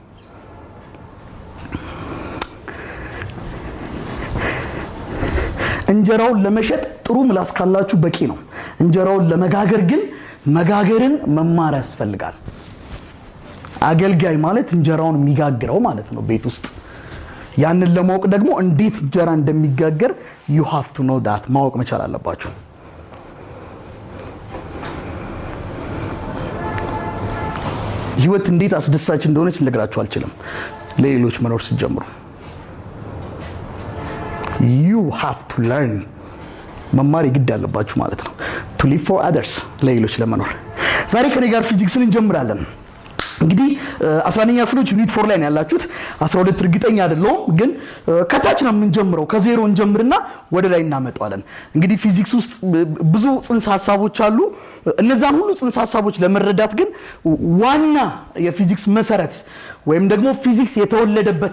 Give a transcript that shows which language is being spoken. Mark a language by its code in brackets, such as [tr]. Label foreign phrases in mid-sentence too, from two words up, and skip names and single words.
[am] እንጀራውን ለመሸጥ ጥሩ ምላስ ካላችሁ በቂ ነው። እንጀራውን ለመጋገር ግን መጋገርን መማር ያስፈልጋል። አገልጋይ ማለት እንጀራውን የሚጋግረው ማለት ነው ቤት ውስጥ። ያንን ለማወቅ ደግሞ እንዴት እንጀራ እንደሚጋገር [en] you have to know that [am] ማወቅ መቻል አለባችሁ። ህይወት እንዴት አስደሳች እንደሆነች ልነግራችሁ አልችልም። ለሌሎች መኖር ሲጀምሩ [en] you have to learn [am] መማር ይግድ አለባችሁ ማለት ነው። [en] to live for others [am] ለሌሎች ለመኖር። ዛሬ ከኔ ጋር ፊዚክስን እንጀምራለን። እንግዲህ 11ኛ ክፍሎች ዩኒት 4 ላይ ነው ያላችሁት። 12 እርግጠኛ አይደለሁም፣ ግን ከታች ነው የምንጀምረው። ከዜሮ እንጀምርና ወደ ላይ እናመጣዋለን። እንግዲህ ፊዚክስ ውስጥ ብዙ ጽንሰ ሐሳቦች አሉ። እነዛን ሁሉ ጽንሰ ሐሳቦች ለመረዳት ግን ዋና የፊዚክስ መሰረት ወይም ደግሞ ፊዚክስ የተወለደበት